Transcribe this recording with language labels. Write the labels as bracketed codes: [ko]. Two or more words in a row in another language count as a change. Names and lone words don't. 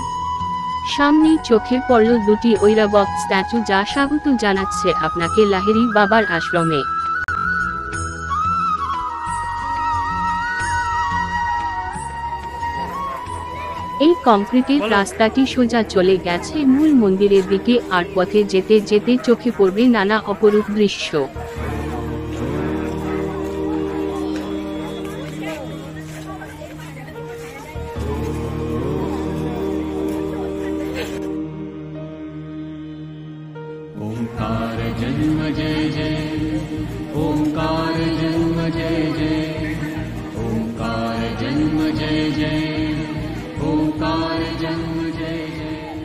[bn] সামনেই চোখে পড়ল দুটি ঐরাবত স্ট্যাচু, যা স্বাগত জানাচ্ছে আপনাকে লাহিড়ী বাবার আশ্রমে। এই কংক্রিটের রাস্তাটি সোজা চলে গেছে মূল মন্দিরের দিকে, আর পথে যেতে যেতে চোখে পড়বে নানা অপরূপ দৃশ্য। [hi] ओंकार जन्म जय जय, ओंकार जन्म जय जय, ओंकार जन्म जय जय, ओंकार जन्म जय जय।